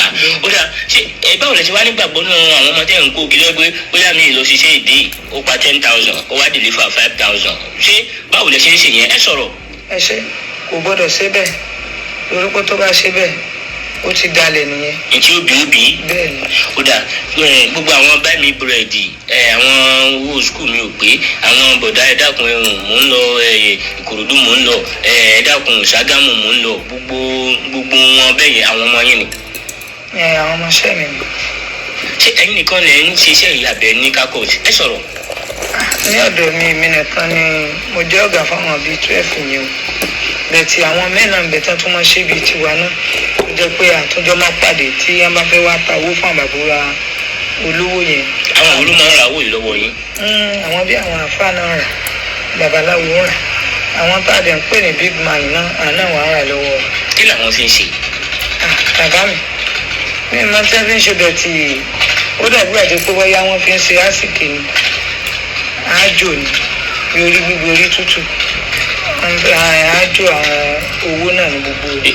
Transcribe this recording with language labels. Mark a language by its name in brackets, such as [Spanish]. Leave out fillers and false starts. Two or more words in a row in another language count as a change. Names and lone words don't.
[Yoruba] ó dà ṣé ẹ báwo lẹ ṣe wá nígbàgbọ́ nínú àwọn ọmọdé ń kó kí ló gbé bóyá mi lọ ṣiṣẹ́ ìdí ó pa 10,000 ó wá deliver 5,000 ṣé báwo lẹ ṣe ń ṣe yẹn ẹ sọ̀rọ̀. ẹ ṣe kò gbọ́dọ̀ ṣe bẹ́ẹ̀ lórí pé tó bá ṣe bẹ́ẹ̀ ó ti dalẹ̀ nìyẹn. ntí ó bí ó bí. bẹ́ẹ̀ni. ó dà gbogbo àwọn [English] buy me [Yoruba] búrẹ́dì àwọn owó skul mi ò pé àwọn bọ̀dá ẹ dákun mò ń lọ Ìkòròdú mò ń lọ ẹ dákun Ṣàgámù mò ń lọ gbogbo wọn bẹ́ẹ̀ yẹn àwọn ọmọ yín ni. àwọn ọmọọṣẹ́ mi ni. ṣé ẹ̀yin nìkan lẹ ń ṣiṣẹ́ ìyàbẹ̀ ní kakọ́ọ̀tì ẹ sọ̀rọ̀. ní ọ̀dọ̀ mi nìkan ni mo jẹ́ ọ̀gá fáwọn bíi 12 yẹn o bẹ́ẹ̀ tí àwọn mẹ́rin ń bẹ tán tó máa ṣe bíi tiwa náà tó jẹ́ pé àtúnjọ́ máa pàdé tí wọ́n bá fẹ́ wá ta owó fún àbàbúrà olówó yẹn. àwọn olú máa ń ra owó yìí lọ́wọ́ yín. àwọn bí àwọn àfáà náà rà babaláwo rà àwọn tá a dẹ̀ ń pè ní [English] big man [Yoruba] náà àná wà á rà lọ́wọ́. kí làwọn fi ń ṣe. bàbá mi máa tẹ́ fi ń ṣe bẹ̀ tí ó dàbí àti pé bóyá wọ́n fi ń ṣe àsìkè ni àjò ni bí orí gbígbé orí tútù àjò àwọn owó náà ní gbogbo rẹ̀.